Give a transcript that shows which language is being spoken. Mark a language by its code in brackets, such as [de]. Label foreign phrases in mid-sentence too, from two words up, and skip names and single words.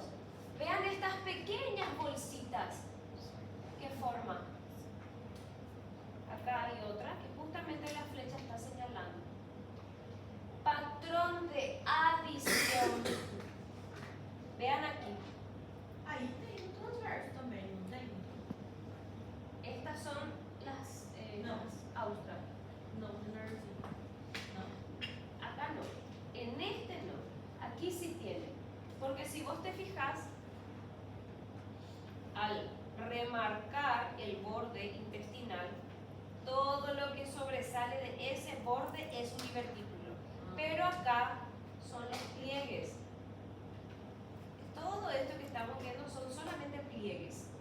[es] Vean estas pequeñas bolsitas que forman. Acá hay otra que justamente la flecha está señalando. Patrón de adición. Vean aquí. [pt] Aí tem um transverso também, não tem? [es] Estas son las No. austras. [pt] Não, menorzinho. Não. [es] Acá no. En este no. Aquí sí tiene. Porque si vos te fijas, al remarcar el borde intestinal, todo lo que sobresale de ese borde es un divertículo. Pero acá son los pliegues. Todo esto que estamos viendo son solamente pliegues.